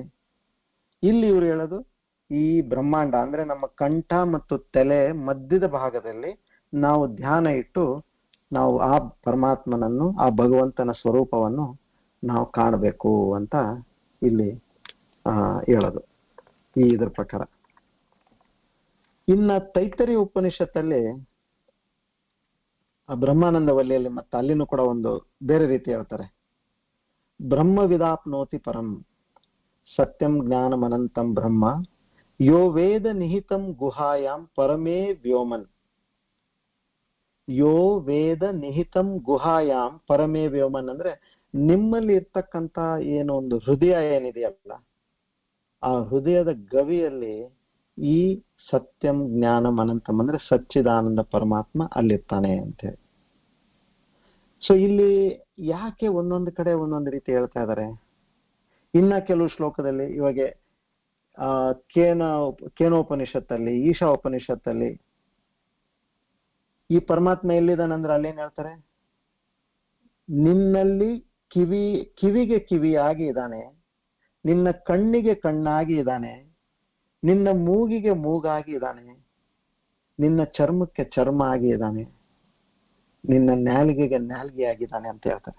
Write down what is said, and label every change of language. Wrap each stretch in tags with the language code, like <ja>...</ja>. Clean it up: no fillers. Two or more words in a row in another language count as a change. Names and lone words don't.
<kn>ಇಲ್ಲಿ ಇವರು ಹೇಳೋದು, ಈ ಬ್ರಹ್ಮಾಂಡ ಅಂದ್ರೆ ನಮ್ಮ ಕಂಠ ಮತ್ತು ತಲೆ ಮಧ್ಯದ ಭಾಗದಲ್ಲಿ ನಾವು ಧ್ಯಾನ ಇಟ್ಟು ನಾವು ಆ ಪರಮಾತ್ಮನನ್ನು, ಆ ಭಗವಂತನ ಸ್ವರೂಪವನ್ನು ನಾವು ಕಾಣಬೇಕು ಅಂತ ಇಲ್ಲಿ ಹೇಳೋದು ಈ ಇದ್ರ ಪ್ರಕಾರ. ಇನ್ನ ತೈತ್ತರೀಯ ಉಪನಿಷತ್ತಲ್ಲಿ ಬ್ರಹ್ಮಾನಂದ ವಲ್ಲಿಯಲ್ಲಿ ಮತ್ತೆ ಅಲ್ಲಿನೂ ಕೂಡ ಒಂದು ಬೇರೆ ರೀತಿ ಹೇಳ್ತಾರೆ.</kn> <sa>ಬ್ರಹ್ಮ ವಿದಾಪ್ನೋತಿ ಪರಂ ಸತ್ಯಂ ಜ್ಞಾನಂ ಅನಂತಂ ಬ್ರಹ್ಮ ಯೋ ವೇದ ನಿಹಿತಂ ಗುಹಾಯಾಂ ಪರಮೇ ವ್ಯೋಮನ್. ಯೋ ವೇದ ನಿಹಿತಂ ಗುಹಾಯಾಮ್ ಪರಮೇ ವ್ಯೋಮನ್</sa> <kn>ಅಂದ್ರೆ ನಿಮ್ಮಲ್ಲಿ ಇರ್ತಕ್ಕಂಥ ಏನೋ ಒಂದು ಹೃದಯ ಏನಿದೆಯಲ್ಲ, ಆ ಹೃದಯದ ಗವಿಯಲ್ಲಿ ಈ</kn> <sa>ಸತ್ಯಂ ಜ್ಞಾನಂ ಅನಂತಂ</sa> <kn>ಅಂದ್ರೆ ಸಚ್ಚಿದಾನಂದ ಪರಮಾತ್ಮ ಅಲ್ಲಿರ್ತಾನೆ ಅಂತೇಳಿ. ಸೊ ಇಲ್ಲಿ ಯಾಕೆ ಒಂದೊಂದು ಕಡೆ ಒಂದೊಂದು ರೀತಿ ಹೇಳ್ತಾ ಇದ್ದಾರೆ? ಇನ್ನ ಕೆಲವು ಶ್ಲೋಕದಲ್ಲಿ ಇವಾಗ ಕೇನೋಪನಿಷತ್ತಲ್ಲಿ, ಈಶಾ ಉಪನಿಷತ್ತಲ್ಲಿ ಈ ಪರಮಾತ್ಮ ಎಲ್ಲಿದ್ದಾನಂದ್ರೆ ಅಲ್ಲೇನ್ ಹೇಳ್ತಾರೆ, ನಿನ್ನಲ್ಲಿ ಕಿವಿಗೆ ಕಿವಿಯಾಗಿ ಇದ್ದಾನೆ, ನಿನ್ನ ಕಣ್ಣಿಗೆ ಕಣ್ಣಾಗಿ ಇದ್ದಾನೆ, ನಿನ್ನ ಮೂಗಿಗೆ ಮೂಗಾಗಿ ಇದ್ದಾನೆ, ನಿನ್ನ ಚರ್ಮಕ್ಕೆ ಚರ್ಮ ಆಗಿ ಇದ್ದಾನೆ, ನಿನ್ನ ನಾಲಿಗೆಗೆ ನಾಲಿಗೆ ಆಗಿದ್ದಾನೆ ಅಂತ ಹೇಳ್ತಾರೆ.</kn>